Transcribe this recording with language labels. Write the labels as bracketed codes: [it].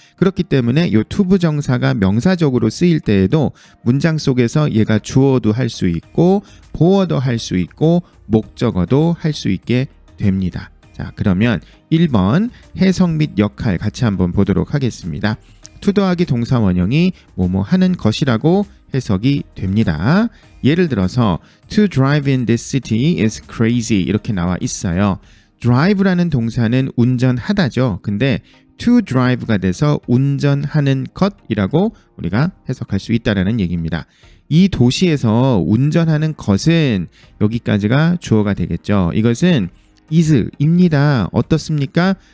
[ko] 그렇기 때문에 요 투부정사가 명사적으로 쓰일 때에도 문장 속에서 얘가 주어도 할 수 있고 보어도 할 수 있고 목적어도 할 수 있게 됩니다. 자, 그러면 1번 해석 및 역할 같이 한번 보도록 하겠습니다. 투 더하기 동사 원형이 뭐뭐 하는 것이라고 해석이 됩니다. 예를 들어서 [en] To drive in this city is crazy [ko] 이렇게 나와 있어요. drive라는 동사는 운전하다죠. 근데 to drive가 돼서 운전하는 것이라고 우리가 해석할 수 있다는 얘기입니다. 이 도시에서 운전하는 것은 여기까지가 주어가 되겠죠. 이것은 is입니다. 어떻습니까?